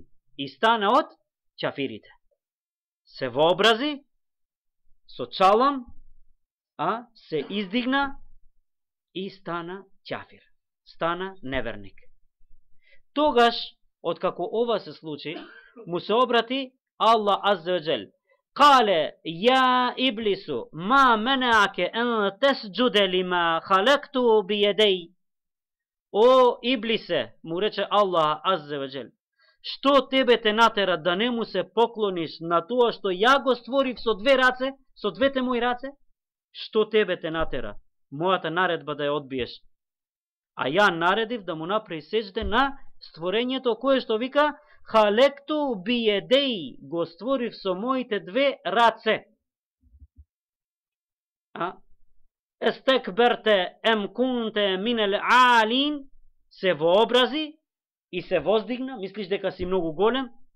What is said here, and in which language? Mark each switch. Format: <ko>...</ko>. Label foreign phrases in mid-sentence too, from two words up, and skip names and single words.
<mk>И стана од кафирите. Се вообрази со чалам, се издигна и стана кафир. Стана неверник. Тогаш, откако ова се случи, му се обрати</mk> <ar>الله عز وجل. قال يا إبليس ما منعك أن تسجد لما خلقت بيدي.</ar> <mk>О иблисе, му рече</mk> <ar>الله عز وجل,</ar> <mk>што тебе те натера да не му се поклониш на то што ја го створих со две раце, со двете мои раце? Што тебе те натера? Мојата наредба да ја одбиеш. А ја наредив да му направи сеџде на створењето кое што вика</mk> <ar>خلقت بيدي,</ar> <mk>го створив со моите две раце.</mk> <ar>أستكبرت أم كنت من العالين,</ar> <mk>се вообрази и се воздигна, мислиш дека си многу голем?</mk>